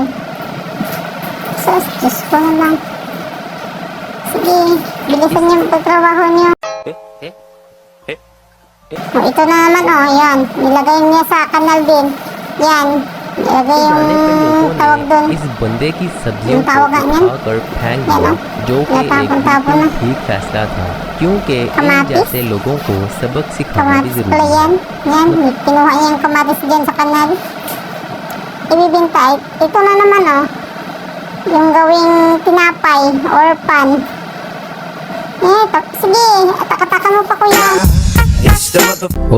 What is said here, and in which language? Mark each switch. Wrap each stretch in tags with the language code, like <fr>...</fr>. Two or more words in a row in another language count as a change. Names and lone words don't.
<tl>Sus, Diyos ko na lang. Sige, bilisan niyo ang pagtrabaho niyo. Oh, ito na naman, oh, yan. Nilagay niya sa kanal din. Yan. Nilagay yung tawag doon.</tl> <hi>इस बंदे की सब्जियों</hi> <tl>Yung</tl> <hi>को</hi> <tl>tawagan yan.</tl> <hi>उठाकर फेंक</hi> <tl>Yan,</tl> <hi>दिया</hi> <tl>oh.</tl> <hi>जो कि एक</hi> <tl>Natapon-tapon na.</tl> <hi>बिल्कुल ठीक फैसला था क्योंकि इन</hi> <tl>Kamatis.</tl> <hi>जैसे लोगों को सबक सिखाना भी</hi> <tl>Kamatis</tl> <hi>जरूरी</hi> <tl>pala</tl> <hi>है</hi> <tl>yan. Yan, kinuha niya yung kamatis dyan sa kanal. Ibibinta. Ito na naman, oh. Yung gawing tinapay or pan. Sige, taka-taka mo pa kuya.</tl> <hi>और</hi>